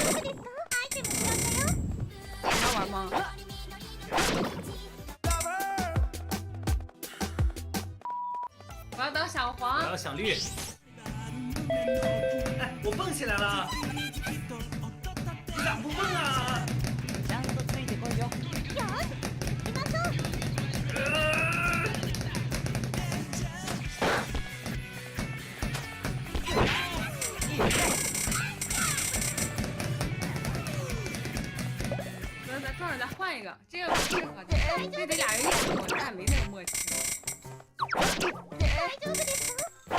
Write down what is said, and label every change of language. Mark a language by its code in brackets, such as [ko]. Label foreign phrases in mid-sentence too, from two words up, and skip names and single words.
[zh] 还玩吗？我要当小我黄。要想绿。哎，我蹦起来了，你咋不蹦啊？ [ja] ちゃんとついてこいよ。 [zh] 咱撞着再换一个，这个不适合他，这得俩人一起过，咱俩没那个默契。 [ja] 大丈夫ですか？